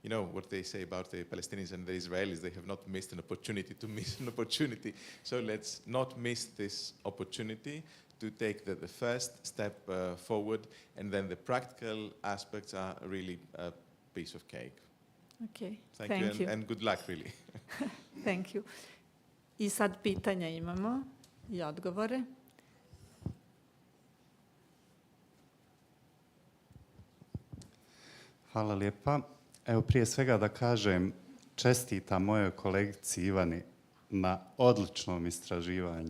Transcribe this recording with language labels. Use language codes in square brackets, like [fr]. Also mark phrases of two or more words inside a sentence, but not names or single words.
[en] you know what they say about the Palestinians and the Israelis, they have not missed an opportunity to miss an opportunity. So let's not miss this opportunity to take the first step forward, and then the practical aspects are really a piece of cake. Okay, Thank you. And good luck, really. Thank you. [hr] I sad pitanja imamo i odgovore. Hvala lijepa. Evo prije svega da kažem čestitam mojoj kolegici Ivani na odličnom istraživanju.